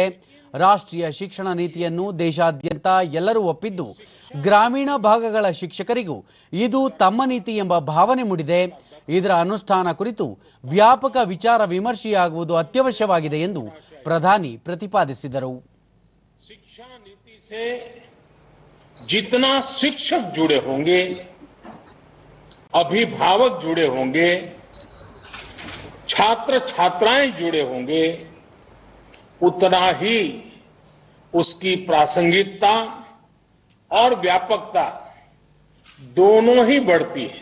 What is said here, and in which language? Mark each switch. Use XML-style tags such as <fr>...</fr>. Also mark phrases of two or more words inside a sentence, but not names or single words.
<kn>ರಾಷ್ಟ್ರೀಯ ಶಿಕ್ಷಣ ನೀತಿಯನ್ನು ದೇಶಾದ್ಯಂತ ಎಲ್ಲರೂ ಒಪ್ಪಿದ್ದು, ಗ್ರಾಮೀಣ ಭಾಗಗಳ ಶಿಕ್ಷಕರಿಗೂ ಇದು ತಮ್ಮ ನೀತಿ ಎಂಬ ಭಾವನೆ ಮೂಡಿದೆ. ಇದರ ಅನುಷ್ಠಾನ ಕುರಿತು ವ್ಯಾಪಕ ವಿಚಾರ ವಿಮರ್ಶೆಯಾಗುವುದು ಅತ್ಯವಶ್ಯವಾಗಿದೆ ಎಂದು ಪ್ರಧಾನಿ ಪ್ರತಿಪಾದಿಸಿದರು.</kn> <hi>शिक्षा नीति से जितना शिक्षक जुड़े होंगे, अभिभावक जुड़े होंगे, छात्र छात्राएं जुड़े होंगे, उतना ही उसकी प्रासंगिकता और व्यापकता दोनों ही बढ़ती है.</hi>